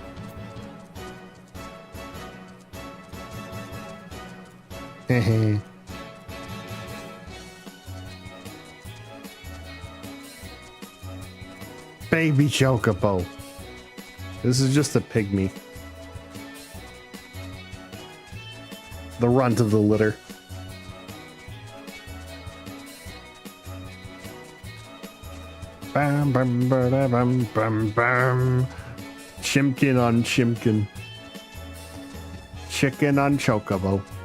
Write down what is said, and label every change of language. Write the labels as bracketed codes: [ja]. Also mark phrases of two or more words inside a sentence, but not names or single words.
[en] Hehe. Baby chocobo. This is just a pygmy. The runt of the litter. Bam bam bam bam bam bam. Chimkin on chimkin. Chicken on chocobo.